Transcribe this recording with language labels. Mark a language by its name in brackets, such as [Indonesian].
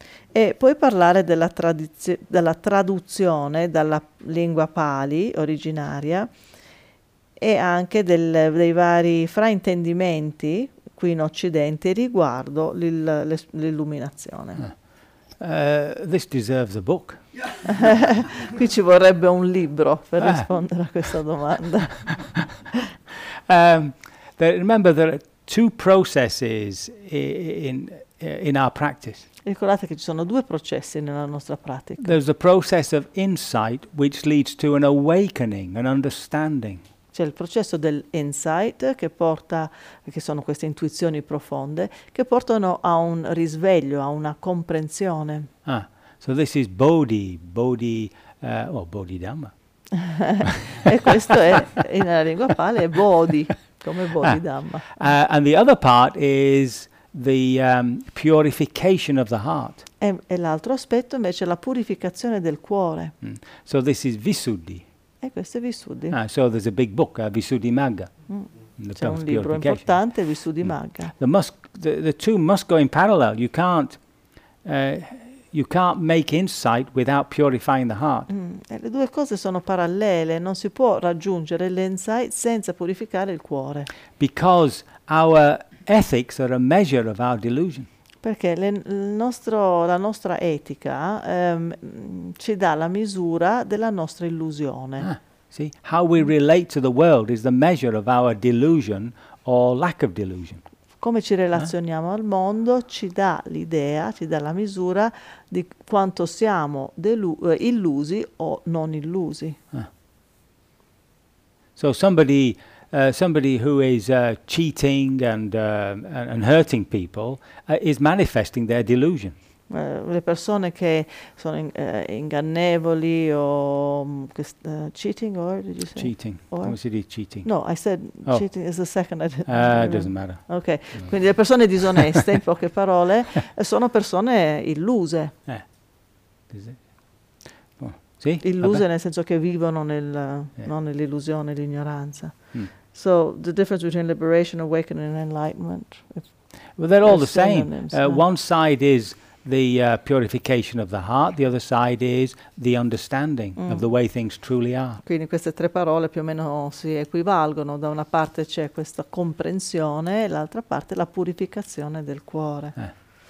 [Italian] E puoi parlare della traduzione dalla lingua Pali originaria e anche dei vari fraintendimenti qui in Occidente riguardo l'illuminazione. [English] This deserves a book. [Italian] Qui ci vorrebbe un libro per rispondere a questa domanda. [English] Remember there are two processes in our practice. [Italian] Ricordate che ci sono due processi nella nostra pratica. [English] There's a process of insight which leads to an awakening, an understanding. [Italian] C'è il processo dell'insight che porta, che sono queste intuizioni profonde, che portano a un risveglio, a una comprensione. [English] Ah, so this is Bodhi, Bodhidharma. [Italian] E questo è, nella lingua Pali, è Bodhi, come Bodhidharma. [English] And the other part is the purification of the heart. [Italian] E l'altro aspetto invece è la purificazione del cuore. [English] Mm. So this is Visuddhi. [Italian] E questo è Visuddhi. [English] Ah, so there's a big book, Visuddhi Magga. [Italian] Mm. C'è un libro importante, Visuddhi Magga. Mm. [English] The two must go in parallel. You can't make insight without purifying the heart. [Italian] Mm. E le due cose sono parallele. Non si può raggiungere l'insight senza purificare il cuore. [English] Because our ethics are a measure of our delusion. [Italian] Perché la nostra etica ci dà la misura della nostra illusione. [English] See, how we relate to the world is the measure of our delusion or lack of delusion. [Italian] Come ci relazioniamo al mondo ci dà l'idea, ci dà la misura di quanto siamo illusi o non illusi. [English] So somebody who is cheating and hurting people is manifesting their delusion. [Italian] Le persone che sono ingannevoli o cheating, [English] or did you say? [Italian] Cheating. Come si dice cheating? [English] No, I said cheating is the second. It doesn't matter. Okay. [Italian] Quindi le persone disoneste, in poche parole, sono persone illuse. Illuse nel senso che vivono non nell'illusione, nell'ignoranza. [English] So the difference between liberation, awakening, and enlightenment. Well, they're all the same. One side is the purification of the heart. The other side is the understanding of the way things truly are. [Italian] Quindi queste tre parole più o meno si equivalgono. Da una parte c'è questa comprensione, e l'altra parte la purificazione del cuore.